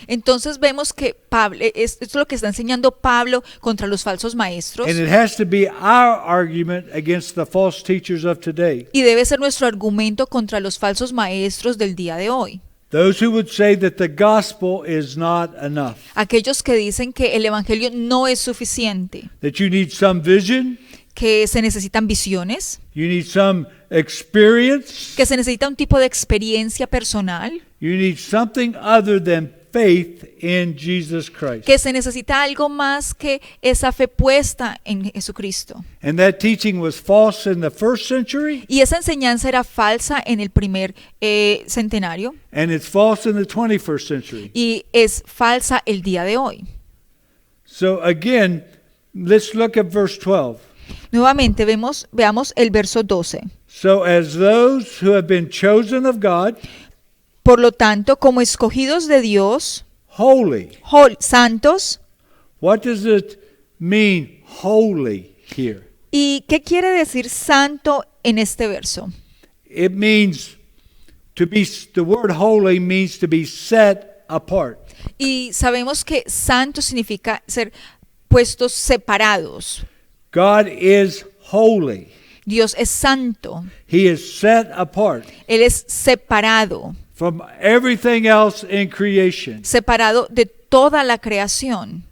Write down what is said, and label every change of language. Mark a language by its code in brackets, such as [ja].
[es] Entonces vemos que Pablo, esto es lo que está enseñando Pablo contra los falsos maestros. [en] And it has to be our argument against the false teachers of today. [es] Y debe ser nuestro argumento contra los falsos maestros del día de hoy. [en] Those who would say that the gospel is not enough. [es] Aquellos que dicen que el evangelio no es suficiente, [en] That you need some vision, [es] que se necesitan visiones, [en] you need some experience, [es] que se necesita un tipo de experiencia personal, [en] you need something other than faith in Jesus Christ. [es] que se necesita algo más que esa fe puesta en Jesucristo. [en] And that teaching was false in the first century, [es] Y esa enseñanza era falsa en el primer centenario [en] and it's false in the 21st century. [es] y es falsa el día de hoy. [en] So again, let's look at verse 12. [es] Nuevamente veamos el verso 12. [en] So as those who have been chosen of God, [es] Por lo tanto, como escogidos de Dios, [en] holy. [es] santos. [en] What does it mean, holy, here? [es] ¿Y qué quiere decir santo en este verso? [en] It means the word holy means to be set apart. [es] Y sabemos que santo significa ser puestos separados. [en] God is holy. [es] Dios es santo. [en] He is set apart [es] Él es separado, [en] from everything else in creation. [es] separado de toda la creación.